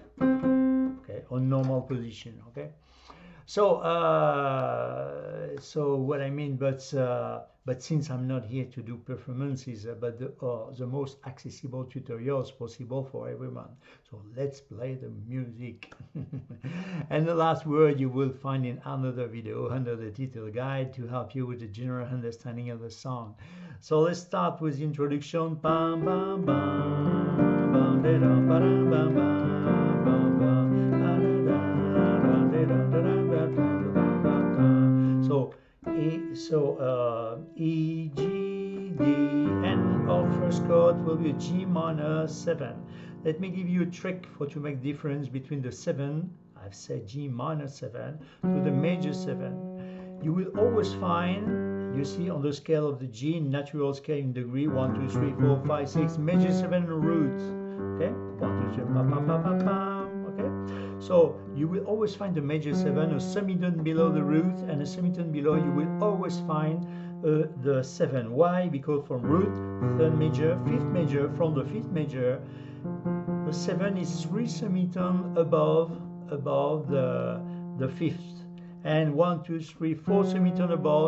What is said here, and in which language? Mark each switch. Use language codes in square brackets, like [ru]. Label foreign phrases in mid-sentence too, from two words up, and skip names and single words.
[en] Okay, on normal position. Okay, so what I mean, but since I'm not here to do performances, but the most accessible tutorials possible for everyone, so let's play the music. And the last word you will find in another video under the title guide to help you with the general understanding of the song. So let's start with the introduction. Bam, bam, bam, bam, da, da, ba, da, bam, bam, bam, bam. E, G, D, and our first chord will be a G minor 7. Let me give you a trick to make difference between the 7, I've said G minor 7, to the major 7. You will always find, you see on the scale of the G, natural scale in degree, 1, 2, 3, 4, 5, 6, major 7 root. Okay, 1, 2, 3, pa, pa, pa, pa, pa. Okay, so you will always find the major 7, a semitone below the root, and a semitone below. You will always find the 7. Why? Because from root, 3rd major, 5th major, from the 5th major, the 7 is 3 semitone above the 5th, and 1, 2, 3, 4 semitone above.